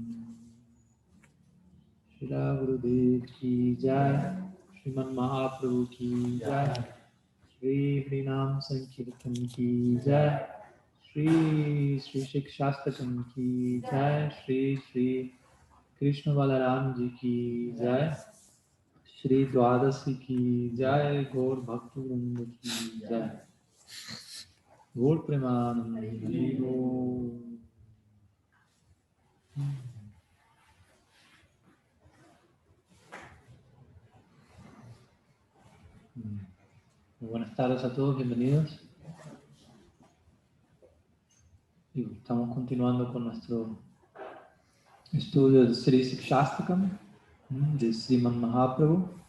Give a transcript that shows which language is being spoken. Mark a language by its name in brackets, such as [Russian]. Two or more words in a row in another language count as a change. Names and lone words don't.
[Hindi] श्री गुरुदेव की जय श्रीमन् महाप्रभु की जय श्री हरिनाम संकीर्तन की जय श्री श्री शिक्षाष्टकम् की जय श्री श्री कृष्ण बलराम जी की जय श्री द्वादशी की जय गौर भक्ति वृन्द की जय गौर प्रेमानन्दी गौर. [Spanish] Muy buenas tardes a todos, bienvenidos. Estamos continuando con nuestro estudio de Sri Sikshastakam, de Sriman Mahaprabhu.